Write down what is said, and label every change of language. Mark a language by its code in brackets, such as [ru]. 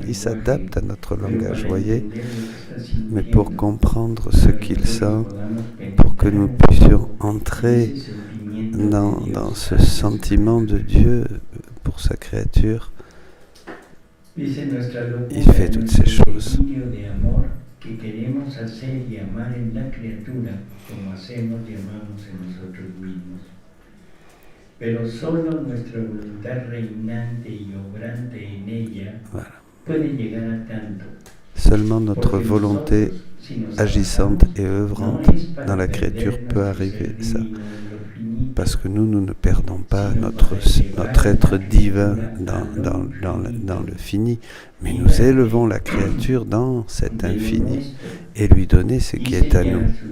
[fr] Il s'adapte à notre langage, voyez. Mais pour comprendre ce qu'il sent, pour que nous puissions entrer dans ce sentiment de Dieu pour sa créature, il fait toutes ces choses. [es] Que queremos hacer y amar en la criatura como hacemos y amamos en nosotros mismos. Pero solo nuestra voluntad reinante y obrante en ella puede llegar a tanto. [fr] Seulement notre volonté agissante et œuvrante dans la créature peut arriver ça. Parce que nous ne perdons pas notre être divin dans le fini, mais nous élevons la créature dans cet infini et lui donner ce qui est à nous.